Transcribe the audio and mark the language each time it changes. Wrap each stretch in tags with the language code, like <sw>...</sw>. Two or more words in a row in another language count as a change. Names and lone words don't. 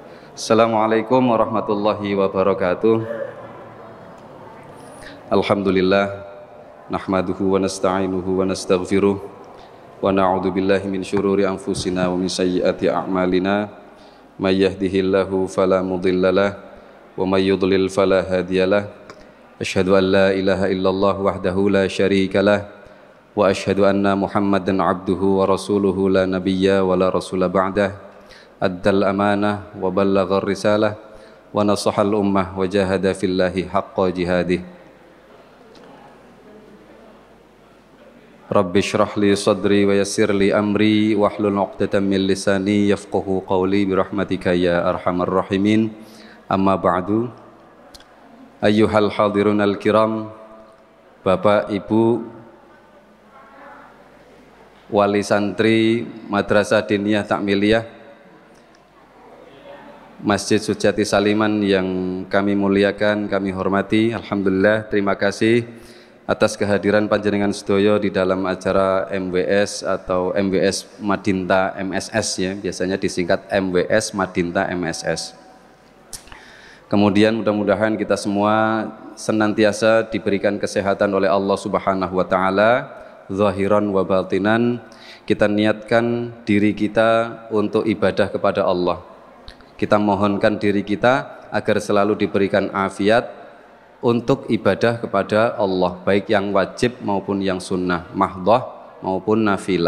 <ar>السلام عليكم ورحمة الله وبركاته. الحمد لله نحمده ونستعينه ونستغفره ونعوذ بالله من شرور أنفسنا ومن سيئات أعمالنا من يهده الله فلا مضل له ومن يضلل فلا هادي له. أشهد أن لا إله إلا الله وحده لا شريك له وأشهد أن محمدا عبده ورسوله لا نبي ولا رسول بعده. أدى الأمانة وبلغ الرسالة ونصح الأمة وجاهد في الله حق جهاده. رب اشرح لي صدري ويسر لي أمري واحلل عقدة من لساني يفقهوا قولي برحمتك يا أرحم الراحمين. أما بعد. أيها الحاضرون الكرام,</ar> <id>Bapak Ibu wali santri Madrasah Diniyah Takmiliyah Masjid Sujati Saliman yang kami muliakan, kami hormati. Alhamdulillah, terima kasih atas kehadiran</id> <jv>panjenengan sedoyo</jv> <id>di dalam acara MWS atau MWS Madinta MSS ya, biasanya disingkat MWS Madinta MSS. Kemudian mudah-mudahan kita semua senantiasa diberikan kesehatan oleh Allah</id> <ar>سبحانه وتعالى, ظاهرا وباطنا.</ar> <id>Kita niatkan diri kita untuk ibadah kepada Allah. Kita mohonkan diri kita agar selalu diberikan afiat untuk ibadah kepada Allah, baik yang wajib maupun yang sunnah, mahdhah maupun nafilah.</id>